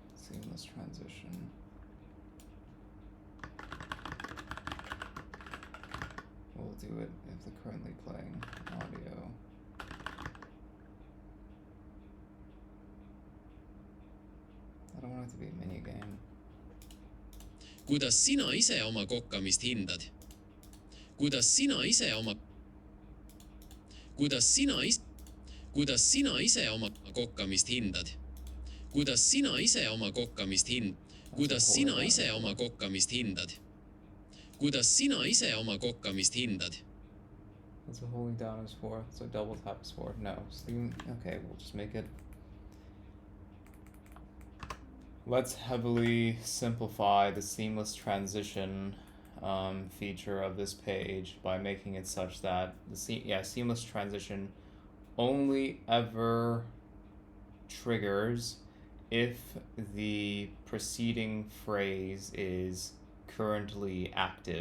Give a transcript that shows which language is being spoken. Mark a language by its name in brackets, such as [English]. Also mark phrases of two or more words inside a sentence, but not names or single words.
[English] Seamless transition. We'll do it if the currently playing audio. I don't want it to be a minigame. [Estonian] Kuidas sina ise oma kokkamist hindad? Kuidas sina ise oma Kuidas sina ise oma kokkamist hindad? Kuidas sina ise oma kokkamist hind? Kuidas sina ise oma kokkamist hindad? Kuidas sina ise oma kokkamist hindad? [English] That's what holding down is for. So double tap is for. No. Okay, we'll just make it. Let's heavily simplify the seamless transition feature of this page by making it such that the seamless transition only ever triggers if the preceding phrase is currently active.